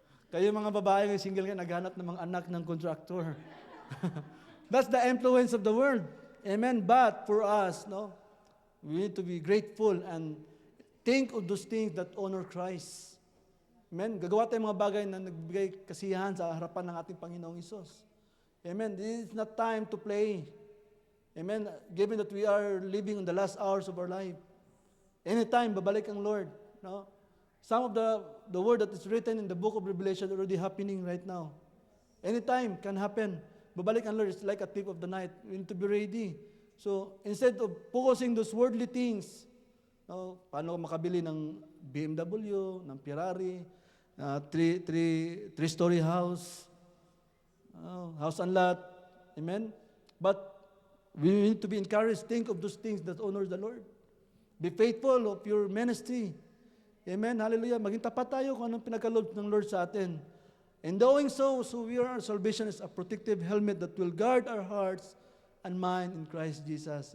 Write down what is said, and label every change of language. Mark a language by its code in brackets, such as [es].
[tl] Kayo mga babae, single ka, naghanap ng mga anak ng contractor. [en] That's the influence of the world. Amen? But for us, no, we need to be grateful and think of those things that honor Christ. Amen? [tl] Gagawa tayong mga bagay na nagbigay kasiyahan sa harapan ng ating Panginoong Isus. [en] Amen? This is not time to play. Amen? Given that we are living in the last hours of our life. Anytime, [tl] babalik ang Lord. [en] No? Some of the word that is written in the book of Revelation already happening right now. Anytime can happen. [tl] Babalik ang Lord. [en] It's like a thief of the night. We need to be ready. So, instead of focusing those worldly things, no, [tl] paano makabili ng BMW, ng Ferrari, [en] three-story house, house and lot. Amen? But we need to be encouraged. Think of those things that honors the Lord. Be faithful of your ministry. Amen? Hallelujah. [tl] Maging tapat tayo kung anong pinagkaloob ng Lord sa atin. [en] In doing so, our salvation is a protective helmet that will guard our hearts and mind in Christ Jesus.